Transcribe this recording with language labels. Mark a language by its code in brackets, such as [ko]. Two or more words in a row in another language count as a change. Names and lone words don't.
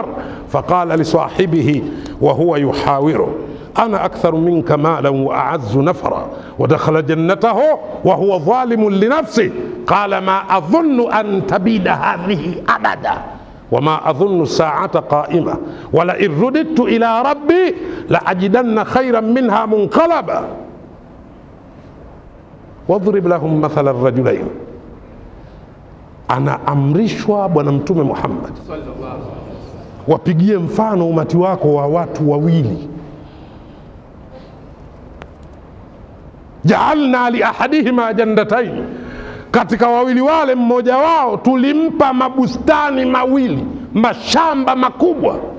[ar] فقال لصاحبه وهو يحاوره أنا أكثر منك مالا وأعز نفرا ودخل جنته وهو ظالم لنفسه قال ما أظن أن تبيد هذه أبدا وما أظن الساعة قائمة ولئن رددت إلى ربي لأجدن خيرا منها منقلبا واضرب لهم مثل الرجلين. [sw] Ana amrishwa Bwana Mtume Muhammad, wapigie mfano umati wako wa watu wawili. [ar] جعلنا لأحدهما جنتين, [sw] katika wawili wale mmoja wao tulimpa mabustani mawili, mashamba makubwa.